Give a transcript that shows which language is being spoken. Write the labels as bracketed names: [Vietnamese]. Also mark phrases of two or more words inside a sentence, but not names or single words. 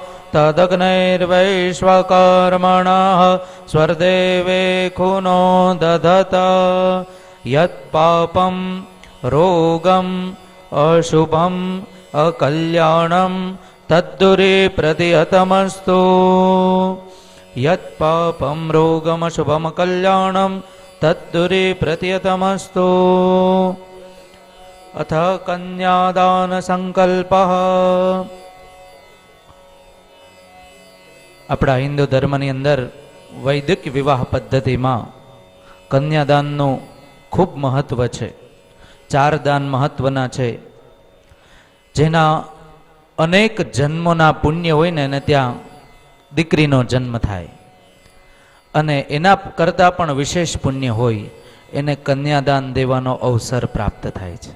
[Sanskrit] तदग्नैर्वैश्वकर्मणः स्वर्देवे खुनो दधत यत्पापं रोगम् अशुभम् अकल्याणं तद्दुरे प्रतिहतमस्तु यत्पापं रोगम् अशुभम् अकल्याणं तद्दुरे प्रतिहतमस्तु अथ कन्यादान संकल्पः [Gujarati] આપણા હિન્દુ ધર્મની અંદર વૈદિક વિવાહ પદ્ધતિમાં કન્યાદાનનું ખૂબ મહત્વ છે. 4 દાન મહત્વના છે, જેના અનેક જન્મોના પુણ્ય હોય ને એને ત્યાં દીકરીનો જન્મ થાય, અને એના કરતાં પણ વિશેષ પુણ્ય હોય એને કન્યાદાન દેવાનો અવસર પ્રાપ્ત થાય છે.